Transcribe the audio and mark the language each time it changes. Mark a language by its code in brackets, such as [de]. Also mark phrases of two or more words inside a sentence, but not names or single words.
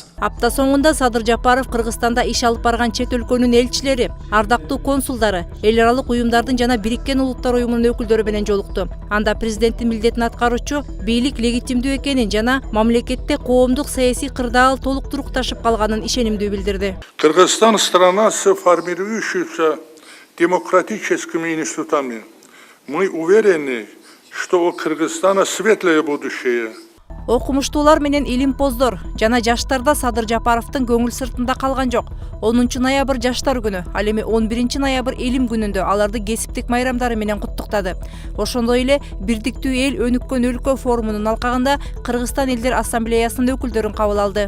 [ky] Апта соңунда Садыр Жапаров Кыргызстанда иш алып барган чет өлкөнүн элчилери, ардактуу консулдары, эл аралык уюмдардын жана Бириккен Улуттар уюмунун өкүлдөрү менен жолукту. Анда президенттин милдетин аткаруучу бийлик легитимдүү экенин жана мамлекетте коомдук саясий кырдаал толук турукташып калганын ишенимдүү билдирди. [ru] Кыргызстан страна с формирующимися демократическими институтами. Мы уверены, что у Кыргызстана светлое будущее. [ky] Окумуштуулар менен илимпоздор жана жаштарда Садыр Жапаровдун көңүл сыртында калган жок. 10 ноябрь жаштар күнү, ал эми 11 ноябрь элим күнүндө аларды кесиптик майрамдары менен куттуктады. Ошондой эле Бирдиктүү эл өнүккөн өлкө форумунун алкагында Кыргызстан элдер ассамблеясынын өкүлдөрүн кабыл алды.